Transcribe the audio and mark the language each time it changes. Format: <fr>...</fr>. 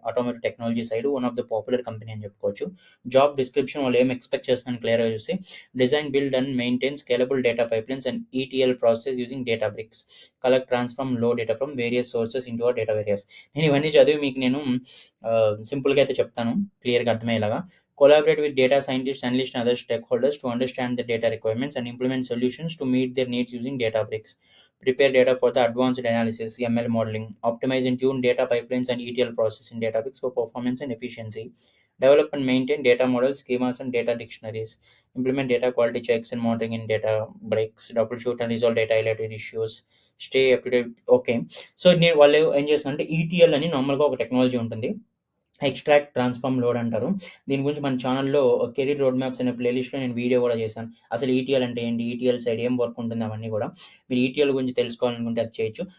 <en>automotive technology side one of the popular company</en> <te>అని చెప్పుకోవచ్చు.</te> <en>Job description వాళ్ళు ఏం expect చేస్తున్నారని క్లియర్‌గా చూస్తే design, build and maintain scalable data pipelines and ETL process using Databricks. Collect, transform load data from various sources into our data various.</en> <te>నేను ఇవన్నీ చదివి మీకు నేను సింపుల్‌గా అయితే చెప్తాను క్లియర్‌గా అర్థమయ్యేలాగా.</te> <en>Collaborate with data scientists, analysts, and other stakeholders to understand the data requirements and implement solutions to meet their needs using Databricks. Prepare data for the advanced analysis, ML modeling. Optimize and tune data pipelines and ETL process in Databricks for performance and efficiency. Develop and maintain data models, schemas, and data dictionaries. Implement data quality checks and monitoring in Databricks. Troubleshoot and resolve data-related issues. Stay up to date.</en> <te>Okay. So, నేను వాళ్ళు ఏం చేస్తున్నారంటే ETL అని నార్మల్‌గా ఒక technology ఉంటుంది. Extract, transform, load అంటారు. దీని గురించి మన ఛానెల్‌లో కెరీర్ రోడ్ మ్యాప్స్ అనే ప్లేలిస్ట్‌లో నేను వీడియో కూడా చేశాను. అసలు ఈటీఎల్ అంటే ఏంటి? ఈటీఎల్ సైడ్ ఏం వర్క్ ఉంటుంది అవన్నీ కూడా. మీరు ఈటీఎల్ గురించి తెలుసుకోవాలనుకుంటే అది చేయొచ్చు.</te>